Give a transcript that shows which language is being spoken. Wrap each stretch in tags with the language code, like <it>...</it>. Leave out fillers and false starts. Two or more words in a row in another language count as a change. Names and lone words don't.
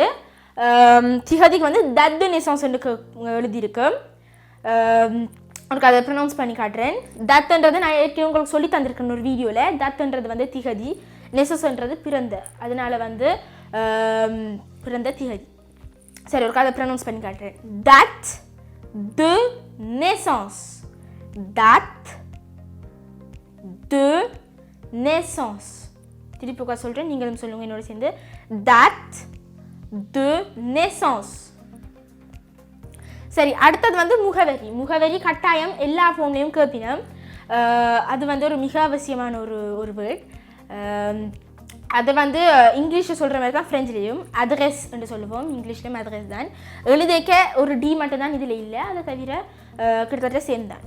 <ta>திகதிக்கு வந்து</ta> <fr>date naissance</fr> <ta>எழுதியிருக்கு. உங்களுக்கு அதை ப்ரொனவுன்ஸ் பண்ணி காட்டுறேன். தத்துன்றது நான் ஏற்கனவே உங்களுக்கு சொல்லி தந்திருக்கேன் ஒரு வீடியோவில். தத்துன்றது வந்து திகதி, நெசஸ்ன்றது பிறந்த, அதனால் வந்து பிறந்த திகதி. சரி, ஒரு அதை ப்ரொனவுன்ஸ் பண்ணி காட்டுறேன்.</ta> <fr>தட் de naissance. date de naissance.</fr> <ta>திருப்பி சொல்கிறேன், நீங்களும் சொல்லுங்கள் என்னோட சேர்ந்து.</ta> <fr>date de naissance.</fr> <ta>சரி, அடுத்தது வந்து முகவரி. முகவரி கட்டாயம் எல்லா ஃபார்ம்லேயும் கேட்பினோம். அது வந்து ஒரு மிக அவசியமான ஒரு வேர்ட். அதை வந்து இங்கிலீஷில் சொல்கிற மாதிரி தான் ஃப்ரெஞ்சிலையும் அட்ரஸ் என்று சொல்லுவோம். இங்கிலீஷ்லேயும் அட்ரஸ் தான். எழுதிக்க ஒரு டி மட்டும் தான் இதில் இல்லை, அதை தவிர கிட்டத்தட்ட சேம் தான்.</ta>